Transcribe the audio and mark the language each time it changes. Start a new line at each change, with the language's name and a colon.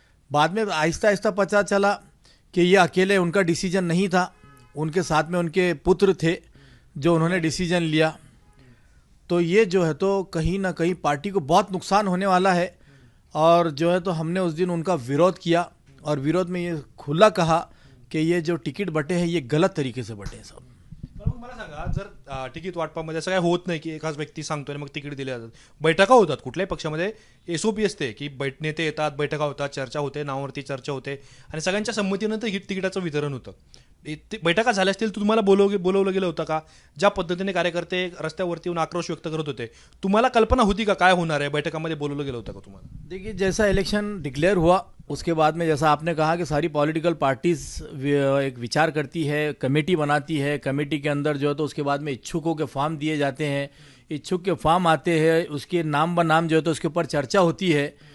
Hindi: बाद में आहिस्ता आहिस्ता पता चला कि ये अकेले उनका डिसीजन नहीं था, उनके साथ में उनके पुत्र थे जो उन्होंने डिसीजन लिया। तो ये जो है तो कहीं ना कहीं पार्टी को बहुत नुकसान होने वाला है, और जो है तो हमने उस दिन उनका विरोध किया, और विरोध में ये खुला कहा कि ये जो टिकट बटे हैं ये गलत तरीके से बटे हैं सब।
Marathi: मला सांगा, जर तिकीट वाटपामध्ये असं काय होत नाही की एकाच व्यक्ती सांगतोय मग तिकीट दिले जातात, बैठका होतात कुठल्याही पक्षामध्ये, एसओपी असते की नेते येतात, बैठका होतात, चर्चा होते, नावावरती चर्चा होते, आणि सगळ्यांच्या संमतीनंतर तिकिटाचं वितरण होतं। बैठका झाल्या असतील, तुम्हाला बोलवलं गेलं होतं का? ज्या पद्धतीने कार्यकर्ते रस्त्यावरती येऊन आक्रोश व्यक्त करत होते, तुम्हाला कल्पना होती का काय होणार आहे? बैठकामध्ये बोलवलं गेलं होतं का तुम्हाला?
Hindi: देखिए, जैसा इलेक्शन डिक्लेयर हुआ उसके बाद में जैसा आपने कहा कि सारी पॉलिटिकल पार्टीज एक विचार करती है, कमेटी बनाती है, कमेटी के अंदर जो है तो उसके बाद में इच्छुकों के फॉर्म दिए जाते हैं, इच्छुक के फॉर्म आते हैं, उसके नाम ब नाम जो है तो उसके ऊपर चर्चा होती है।